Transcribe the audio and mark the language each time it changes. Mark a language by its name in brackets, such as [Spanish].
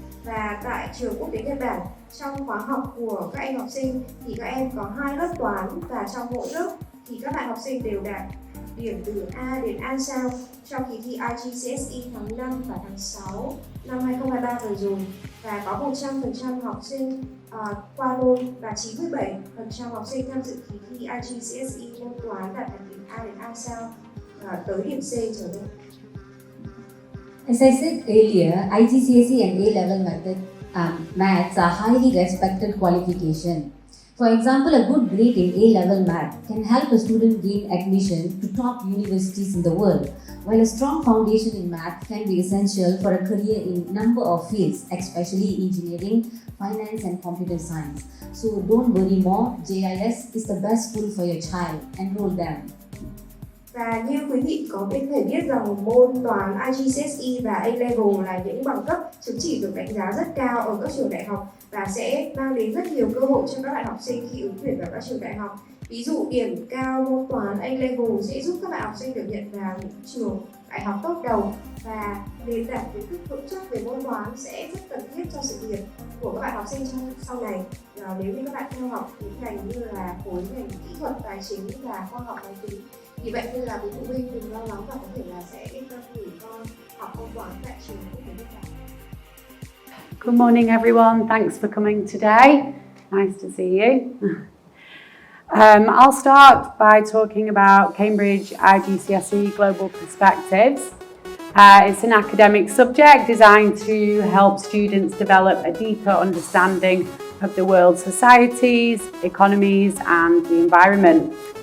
[Vietnamese] Và tại trường quốc tế Nhật Bản, trong khóa học của các em học sinh thì các em có 2 lớp toán, và trong mỗi lớp thì các bạn học sinh đều đạt điểm từ A đến A sao trong kỳ thi IGCSE tháng 5 và tháng 6 năm 2023 vừa rồi. Và có 100% học sinh qua môn và 97% học sinh tham dự kỳ thi IGCSE môn toán đạt thành tích A đến A sao tới điểm C trở lên. [English] As I said earlier, IGCSE and A-Level maths are highly respected qualification. For example, a good grade in A-Level math can help a student gain admission to top universities in the world, while a strong foundation in math can be essential for a career in a number of fields, especially engineering, finance and computer science. So don't worry more, JIS is the best school for your child. Enroll them. [Vietnamese] Và như quý vị có thể biết rằng môn toán IGCSE và A-Level là những bằng cấp chứng chỉ được đánh giá rất cao ở các trường đại học và sẽ mang đến rất nhiều cơ hội cho các bạn học sinh khi ứng tuyển vào các trường đại học. Ví dụ điểm cao môn toán A-Level sẽ giúp các bạn học sinh được nhận vào những trường đại học top đầu, và nền tảng kiến thức vững chắc về môn toán sẽ rất cần thiết cho sự nghiệp của các bạn học sinh trong sau này. Nếu như các bạn theo học những ngành như là khối ngành kỹ thuật, tài chính và khoa học máy tính. Vì vậy nên là quý phụ huynh đừng lo lắng và có thể là sẽ yên tâm gửi con học môn toán tại trường Quốc Nhật Bản. [English] Good morning, everyone. Thanks for coming today. Nice to see you. I'll start by talking about Cambridge IGCSE Global Perspectives. It's an academic subject designed to help students develop a deeper understanding of the world's societies, economies, and the environment.